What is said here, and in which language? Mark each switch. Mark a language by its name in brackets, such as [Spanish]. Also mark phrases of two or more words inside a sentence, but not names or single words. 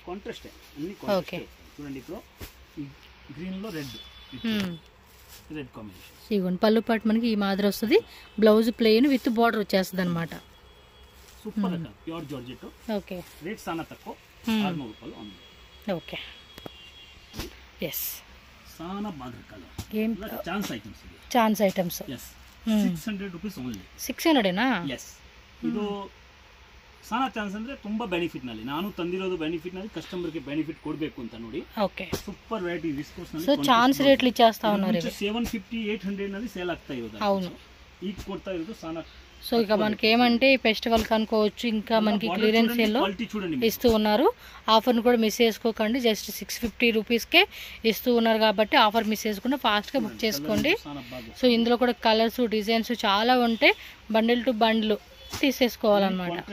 [Telugu] ఓకే, ఇదిగోండి పళ్ళు పాటు మనకి ఈ మాదిరి వస్తుంది. [English] blouse plain with border [Telugu] వచ్చేస్తుంది అనమాట. [English] okay okay, yes chance items 600 rupees only. 600 [Kannada] ಇದು ಸಾನಾ ಚಾನ್ಸ್ ಅಂದ್ರೆ ತುಂಬಾ ಬೆನಿಫಿಟ್ ನಲ್ಲಿ ನಾನು ತಂದಿರೋದು ಬೆನಿಫಿಟ್ ನಲ್ಲಿ ಕಸ್ಟಮರ್ ಗೆ ಬೆನಿಫಿಟ್ ಕೊಡಬೇಕು ಅಂತ ನೋಡಿ. ಓಕೆ, [English] super variety viscose [Kannada] ನಲ್ಲಿ [English] so chance [Telugu] ರೇಟ್ಲಿ ಇచ్చేస్తా ఉన్నారు. [Kannada] 750 800 ನಲ್ಲಿ సేల్ ಆಗ್ತಾ ಇರೋದು. [Telugu] అవును, [Kannada] ಈಗ ಕೊಡ್ತಾ ಇರೋದು ಸಾನಾ. [Telugu] సో ఇక మనకి ఏమంటే ఫెస్టివల్ కనుకోవచ్చు, ఇంకా మనకి క్లియరెన్స్ సేల్లో ఇస్తూ ఉన్నారు. ఆఫర్ని కూడా మిస్ చేసుకోకండి, జస్ట్ 650 రూపీస్కే ఇస్తూ ఉన్నారు కాబట్టి ఆఫర్ మిస్ చేసుకుంటే ఫాస్ట్గా బుక్ చేసుకోండి. సో ఇందులో కూడా [English] colours designs [Telugu] చాలా ఉంటాయి, [English] bundle to bundle [Telugu] తీసేసుకోవాలన్నమాట.